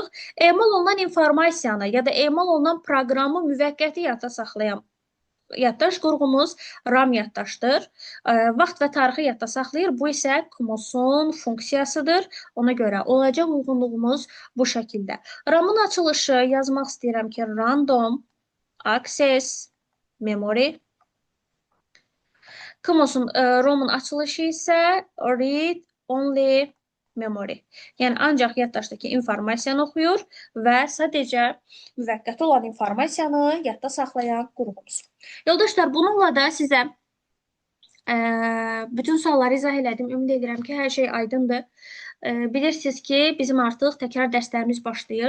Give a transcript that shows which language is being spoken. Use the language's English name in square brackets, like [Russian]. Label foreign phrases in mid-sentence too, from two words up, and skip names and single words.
[Azerbaijani] Emal olunan informasiyanı ya da emal olunan proqramı müvəqqəti yadda saxlayan yaddaş qurğumuz RAM yaddaşdır. Vaxt və tarixi yadda saxlayır. Bu isə KMOS-un funksiyasıdır. Ona görə olacaq uyğunluğumuz bu şəkildə. RAM-ın açılışı yazmaq istəyirəm ki, [English] random access memory. [Azerbaijani] KMOS-un, ROM-un açılışı isə [English] read only memory. [Azerbaijani] Yəni, ancaq yaddaşdakı informasiyanı oxuyur və sadəcə müvəqqəti olan informasiyanı yadda saxlayan qurğumuz. Yoldaşlar, bununla da sizə bütün sualları izah elədim. Ümid edirəm ki, hər şey aydındır. Bilirsiniz ki, bizim artıq təkrar dərslərimiz başlayır.